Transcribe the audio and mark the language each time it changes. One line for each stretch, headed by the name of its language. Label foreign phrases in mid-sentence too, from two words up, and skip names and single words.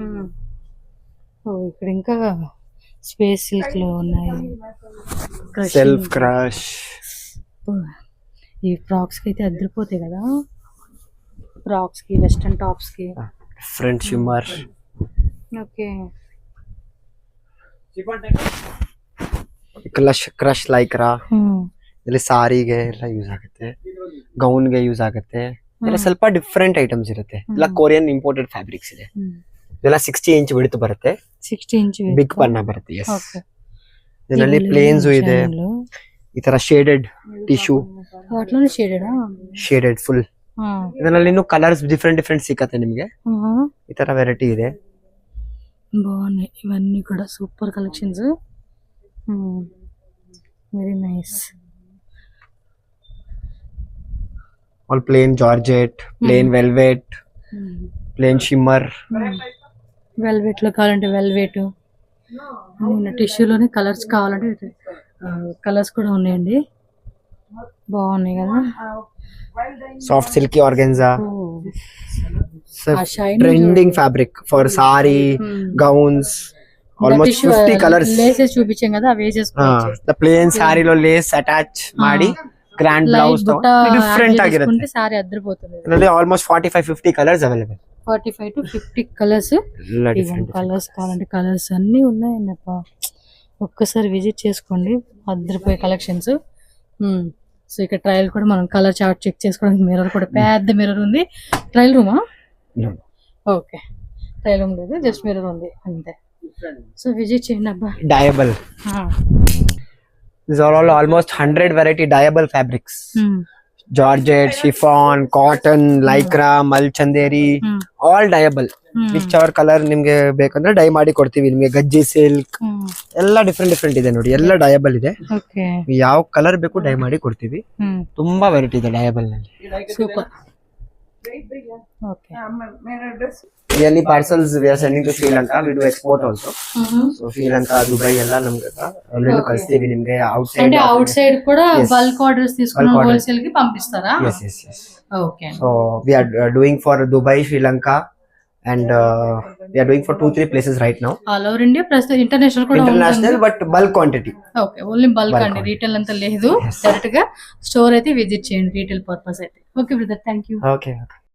Telugu: ఇక్కడ ఇంకా
English: space silk
Telugu: లో ఉన్నాయి,
English: self crush.
Telugu: ఈ ఫ్రాక్స్ కి అయితే అదిరిపోతాయి కదా, ఫ్రాక్స్ కి,
English: western tops
Telugu: కి.
English: front shimmer.
Telugu: ఓకే.
English: crush lycra
Kannada: ಇಲ್ಲಿ ಸಾರಿಗೆ ಎಲ್ಲ ಯೂಸ್ ಆಗುತ್ತೆ, ಗೌನ್ಗೆ ಯೂಸ್ ಆಗುತ್ತೆ. ಇದೆಲ್ಲ ಸ್ವಲ್ಪ
English: different items
Kannada: ಇರುತ್ತೆ. ಇಲ್ಲ
English: Korean imported fabrics
Kannada: ಇದೆ. ಇದೆಲ್ಲ
English: 60 inch width
Kannada: ಬರುತ್ತೆ, 60 ಇಂಚ್ ಬಿಗ್ ಪನ್ನ ಬರುತ್ತೆ. ಎಸ್, ಇದರಲ್ಲಿ ಪ್ಲೇನ್ಸ್ ಇದೆ, ಈ ತರ
English: shaded tissue,
Kannada: ಅಟ್ಲನೇ ಶೇಡೆಡ್
English: shaded full.
Kannada: ಇದರಲ್ಲಿ ಇನ್ನು ಕಲರ್ಸ್ ಡಿಫ್ರೆಂಟ್ ಸಿಕ್ಕತ್ತೆ ನಿಮಗೆ. ಈ ತರ ವೆರೈಟಿ ಇದೆ.
Telugu: బాగున్నాయి ఇవన్నీ కూడా,
English: super collections. very nice. all plain georgette, plain velvet, plain shimmer.
Telugu: వెల్వెట్ లో కావాలంటే వెల్వెట్, టిష్యూలోనే కలర్స్ కావాలంటే కలర్స్ కూడా ఉన్నాయండి. బాగున్నాయి కదా.
English: soft silky organza,
Telugu: ఆ షైన్
English: trending fabric for saree, gowns. almost 50 colours.
Telugu: లేసెస్ చూపించాం కదా, అవి వేసేసుకోవచ్చు.
Kannada: ಪ್ಲೇನ್ ಸ್ಯಾರಿలో
English: lace attach
Kannada: ಮಾಡಿ
English: grand blouse different
Kannada: ಆಗಿರುತ್ತೆ.
Telugu: ಸಾರಿ ಅದ್ರಿపోతుంది.
Kannada: ಇದರಲ್ಲಿ
English: almost 45-50 colours available. 45 to 50 colours.
Telugu: కలర్స్ కావాలంటే కలర్స్ అన్ని ఉన్నాయండి. ఒక్కసారి విజిట్ చేసుకోండి, అద్రిపోయే కలెక్షన్స్. సో ఇక్కడ ట్రయల్ కూడా మనం కలర్ చార్ట్ చెక్ చేసుకోవడానికి మిర్రర్ కూడా, పెద్ద మిర్రర్ ఉంది.
English: trial room?
Telugu: ఓకే,
English: trial room
Telugu: లేదు,
English: just mirror
Telugu: ఉంది అంతే. సో విజిట్ చేయండి అబ్బా.
English: డయబుల్. These are all almost 100 variety dyeable fabrics. Georgette, chiffon, cotton, lycra, malchanderi, all dyeable. Whichever color
Kannada: ನಿಮಗೆ ಬೇಕಂದ್ರೆ ಡೈ ಮಾಡಿ ಕೊಡ್ತೀವಿ ನಿಮಗೆ. ಗಜ್ಜಿ ಸಿಲ್ಕ್ ಎಲ್ಲ ಡಿಫ್ರೆಂಟ್ ಇದೆ ನೋಡಿ, ಎಲ್ಲ ಡಯಬಲ್ ಇದೆ. ಓಕೆ. ಯಾವ ಕಲರ್ ಬೇಕು ಡೈ ಮಾಡಿ ಕೊಡ್ತೀವಿ. ತುಂಬಾ ವೆರೈಟಿ ಇದೆ ಡಯಬಲ್ ನಲ್ಲಿ.
English: super. okay. Really parcels we are sending to Sri Lanka. We do export also. So Sri Lanka, Dubai
Kannada: ಎಲ್ಲ ನಮ್ಗೆ ಆಲ್ರೆಡಿ ಕಳಿಸ್ತೀವಿ ನಿಮಗೆ.
Telugu: అంటే
English: outside
Telugu: కూడా
English: bulk orders
Telugu: తీసుకుని హోల్సేల్ కి పంపిస్తారా?
English: yes.
Telugu: ఓకే.
English: So we are doing for Dubai, Sri Lanka, and we are doing for 2-3 places right now. all over India plus international కూడా. International but bulk quantity.
Telugu: ఓకే,
English: only bulk
Telugu: అండి, రీటైల్ అంతా లేదు. డైరెక్ట్ గా స్టోర్ అయితే విజిట్ చేయండి
English: retail purpose
Telugu: అయితే.
English: okay brother, thank you. Okay.